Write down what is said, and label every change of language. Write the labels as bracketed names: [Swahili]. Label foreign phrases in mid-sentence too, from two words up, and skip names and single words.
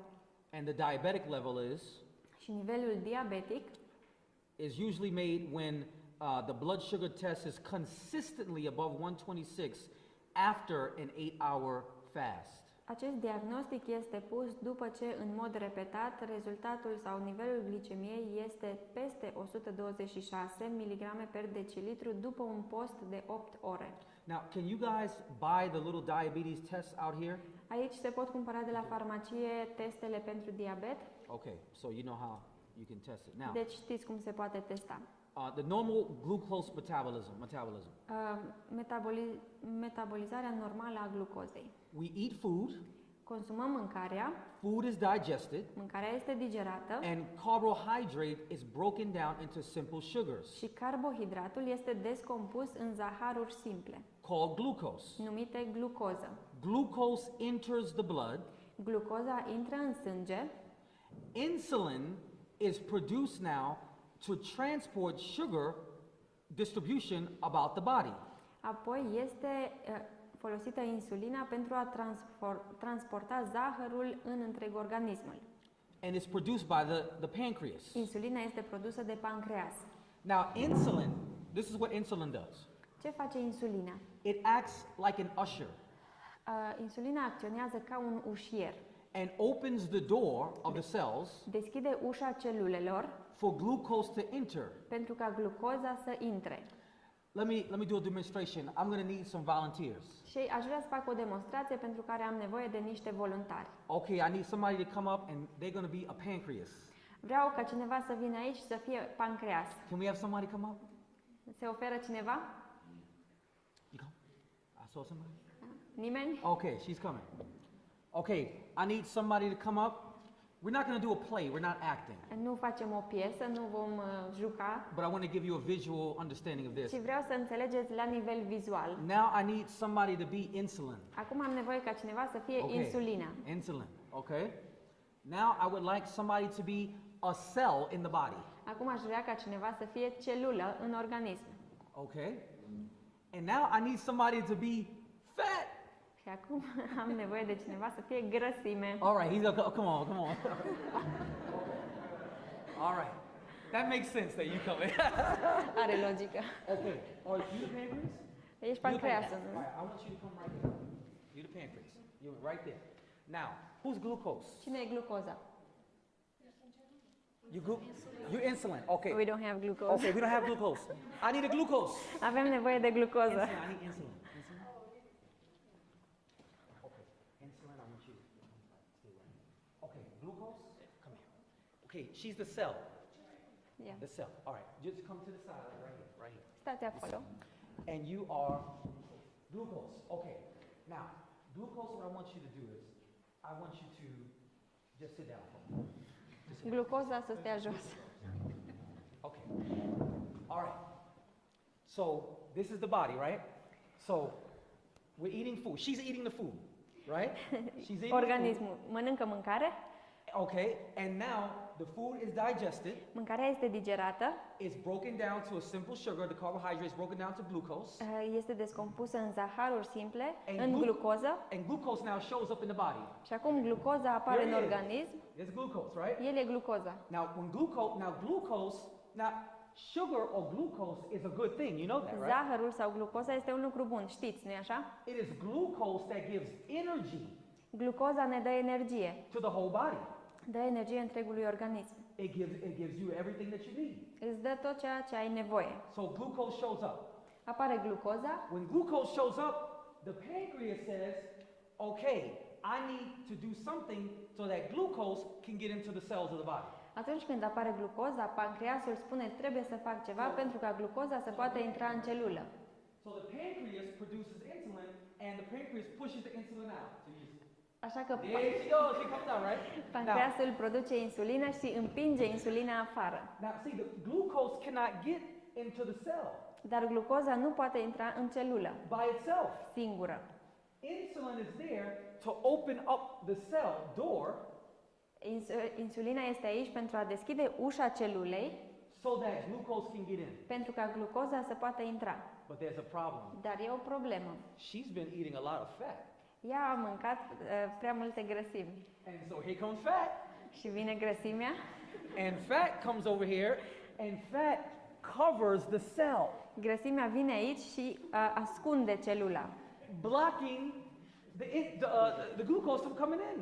[English] And the diabetic level [Romanian] Și nivelul diabetic [English] is usually made when the blood sugar test is consistently above 126 after an 8-hour fast. [Romanian] Acest diagnostic este pus după ce, în mod repetat, rezultatul sau nivelul glicemiei este peste 126 mg per decilitru după un post de 8 ore. [English] Now, can you guys buy the little diabetes tests out here? [Romanian] Aici se pot cumpăra de la farmacie testele pentru diabet, [English] Okay, so you know how you can test it. Now, [Romanian] deci știți cum se poate testa. [English] the normal glucose metabolism. [Romanian] Metabolizarea normală a glucozei. [English] We eat food, [Romanian] Consumăm mâncarea, [English] food is digested, [Romanian] mâncarea este digerată [English] and carbohydrate is broken down into simple sugars [Romanian] și carbohidratul este descompus în zaharuri simple, [English] called glucose. [Romanian] numite glucoză. [English] Glucose enters the blood. [Romanian] Glucoza intră în sânge, [English] Insulin is produced now to transport sugar distribution about the body. [Romanian] apoi este folosită insulina pentru a transporta zahărul în întreg organismul. [English] And it's produced by the pancreas. [Romanian] Insulina este produsă de pancreas. [English] Now, insulin, this is what insulin does. [Romanian] Ce face insulina? [English] It acts like an usher [Romanian] Insulina acționează ca un ușier. [English] and opens the door of the cells [Romanian] Deschide ușa celulelor [English] for glucose to enter. [Romanian] pentru ca glucoza să intre. [English] Let me do a demonstration. I'm going to need some volunteers. [Romanian] Și aș vrea să fac o demonstrație pentru care am nevoie de niște voluntari. [English] Okay, I need somebody to come up and they're going to be a pancreas. [Romanian] Vreau ca cineva să vină aici și să fie pancreas. [English] Can we have somebody come up? [Romanian] Se oferă cineva? [English] You come? I saw somebody. [Romanian] Nimeni? [English] Okay, she's coming. Okay, I need somebody to come up. We're not going to do a play. We're not acting. [Romanian] Nu facem o piesă, nu vom juca, [English] But I want to give you a visual understanding of this. [Romanian] ci vreau să înțelegeți la nivel vizual. [English] Now I need somebody to be insulin. [Romanian] Acum am nevoie ca cineva să fie insulina. [English] Insulin. Okay. Now I would like somebody to be a cell in the body. [Romanian] Acum aș vrea ca cineva să fie celulă în organism. [English] Okay. And now I need somebody to be fat. [Romanian] Și acum am nevoie de cineva să fie grăsime. [English] All right. He's okay. Come on. Come on. All right. That makes sense that you come in. [Romanian] Are logică. [English] Okay. Are you the pancreas? [Romanian] Ești [English] You the [Romanian] pancreasul, [English] pancreas. [Romanian] nu? [English] All right. I want you to come right here. You the pancreas. You're right there. Now, who's glucose? [Romanian] Cine e glucoza? [English] You're insulin. Okay. We don't have glucose. Okay, we don't have glucose. I need a glucose. [Romanian] Avem nevoie de glucoză. [English] Insulin, I need insulin. Insulin? Okay, insulin, I want you to stay right here. Okay, glucose, come here. Okay, she's the cell. Yeah. The cell. All right, just come to the side, right here, right here. [Romanian] Stați acolo. [English] And you are glucose. Okay, now, glucose, what I want you to do is, I want you to just sit down for a moment. [Romanian] Glucoza să stea jos. [English] Okay. All right. So this is the body, right? So we're eating food. She's eating the food, right? She's eating [Romanian] Organismul mănâncă mâncare, [English] the food. Okay. And now the food is digested. [Romanian] mâncarea este digerată, [English] It's broken down to a simple sugar. The carbohydrate is broken down to glucose. [Romanian] este descompusă în zaharuri simple, [English] And [Romanian] în glucoză [English] And glucose now shows up in the body. [Romanian] și acum glucoza apare în [English] Here it is. [Romanian] organism. [English] It's glucose, right? [Romanian] El e glucoza. [English] Now sugar or glucose is a good thing. You know that, right? [Romanian] Zahărul sau glucoza este un lucru bun, știți, nu-i așa? [English] It is glucose that gives energy [Romanian] Glucoza ne dă energie, [English] to the whole body. [Romanian] dă energie întregului organism. [English] It gives you everything that you need. [Romanian] Îți dă tot ceea ce ai nevoie. [English] So glucose shows up. [Romanian] Apare glucoza, [English] When glucose shows up, the pancreas says, okay, I need to do something so that glucose can get into the cells of the body. [Romanian] atunci când apare glucoza, pancreasul spune trebuie să fac ceva pentru ca glucoza să poată intra în celulă. [English] So the pancreas produces insulin and the pancreas pushes the insulin out. [Romanian] Așa că [English] There she goes, she comes out, right? [Romanian] pancreasul produce insulină și împinge insulina afară. [English] Now see, the glucose cannot get into the cell [Romanian] Dar glucoza nu poate intra în celulă [English] by itself. [Romanian] singură. [English] Insulin is there to open up the cell door [Romanian] Insulina este aici pentru a deschide ușa celulei, [English] so that glucose can get in. [Romanian] pentru ca glucoza să poată intra. [English] But there's a problem. [Romanian] Dar e o problemă. [English] She's been eating a lot of fat. [Romanian] Ea a mâncat prea multe grăsimi. [English] And so here comes fat. [Romanian] Și vine grăsimea [English] And fat comes over here. And fat covers the cell, [Romanian] Grăsimea vine aici și ascunde celula. [English] blocking the glucose from coming in.